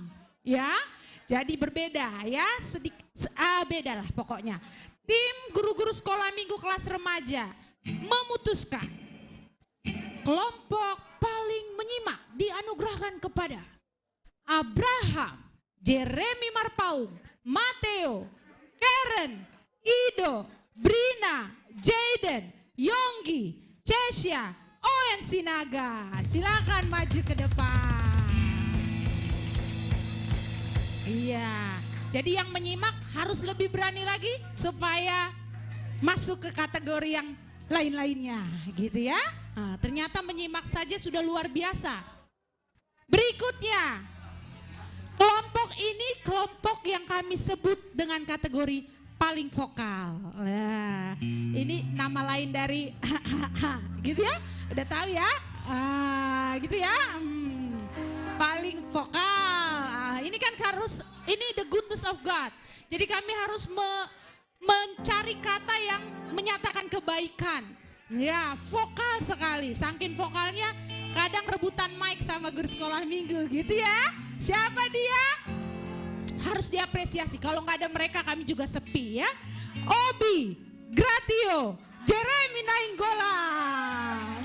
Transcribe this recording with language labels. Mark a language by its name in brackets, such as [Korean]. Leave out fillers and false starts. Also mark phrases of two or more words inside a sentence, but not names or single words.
[Indonesian] Ya, jadi berbeda ya, beda lah pokoknya. Tim guru-guru sekolah minggu kelas remaja memutuskan kelompok paling menyimak dianugerahkan kepada Abraham, Jeremy Marpaung, Mateo, Karen, Ido, Brina, Jaden, Yonggi, Cesya, Owen Sinaga. Silakan maju ke depan. Iya, jadi yang menyimak harus lebih berani lagi supaya masuk ke kategori yang lain-lainnya gitu ya. Nah, ternyata menyimak saja sudah luar biasa. Berikutnya, kelompok ini kelompok yang kami sebut dengan kategori paling vokal. Nah, ini nama lain dari gitu ya, udah tahu ya, gitu ya, paling vokal. Ini kan harus, ini [English] the goodness of God. [Indonesian] Jadi kami harus mencari kata yang menyatakan kebaikan. Ya, vokal sekali. Saking vokalnya kadang rebutan mic sama guru sekolah minggu gitu ya. Siapa dia? Harus diapresiasi. Kalau nggak ada mereka kami juga sepi ya. Obi, Gratio, Jeremy Nainggolan.